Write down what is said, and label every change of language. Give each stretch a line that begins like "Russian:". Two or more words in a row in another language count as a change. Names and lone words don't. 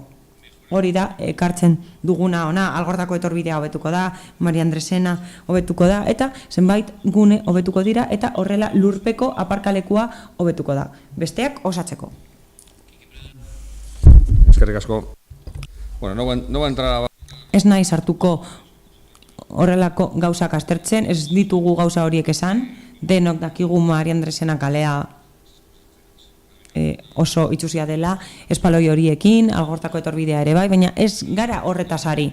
Basque: Hori da, ekartzen duguna ona, Algortako etorbidea hobetuko da, Maria Andresena hobetuko da, eta zenbait gune hobetuko dira, eta horrela lurpeko aparkalekua hobetuko da. Besteak osatzeko. Eskerrik asko. Bueno,
Spanish: no va a entrar a...
Basque: Ez nahi sartuko horrelako gauzak aztertzen, ez ditugu gauza horiek esan, denok dakigu Maria Andresena kalea oso itxusia dela, espaloi horiekin, Algortako etorbidea ere bai, baina ez gara horretaz ari.